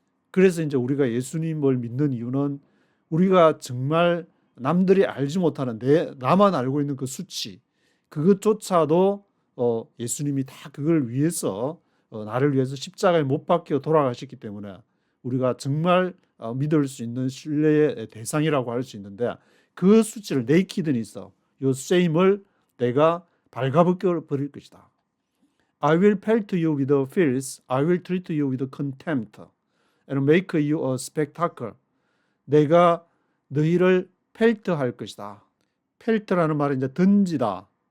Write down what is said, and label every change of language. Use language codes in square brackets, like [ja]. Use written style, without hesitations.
[ko] 그래서 이제 우리가 예수님을 믿는 이유는 우리가 정말 남들이 알지 못하는 나만 알고 있는 그 수치 그것조차도 예수님이 다 그걸 위해서 나를 위해서 십자가에 못 박혀 돌아가셨기 때문에 우리가 정말 믿을 수 있는 신뢰의 대상이라고 할 수 있는데 그 수치를 nakedness, 요 shame을 내가 발가벗겨 버릴 것이다. [en] I will pelt you with filth, I will treat you with contempt, and make you a spectacle. [ko] 내가 너희를 펠트할 것이다. 펠트라는 말은 이제 던지다.